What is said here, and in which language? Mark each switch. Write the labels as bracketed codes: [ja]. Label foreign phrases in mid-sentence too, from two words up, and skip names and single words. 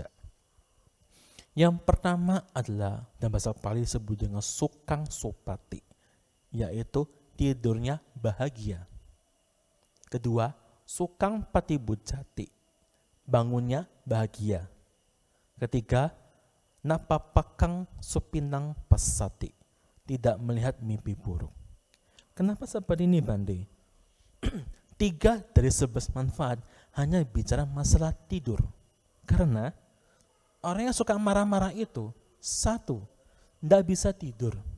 [id] Yang pertama adalah dalam bahasa Pali disebut dengan [pi] sukang supati, [id] yaitu tidurnya bahagia. Kedua, [pi] sukang patibujati, [id] bangunnya bahagia. Ketiga, [pi] napapakang supinang pasati, [id] tidak melihat mimpi buruk. Kenapa seperti ini Bande? 3 dari 11 manfaat hanya bicara masalah tidur. Karena orang yang suka marah-marah itu, 1, tidak bisa tidur.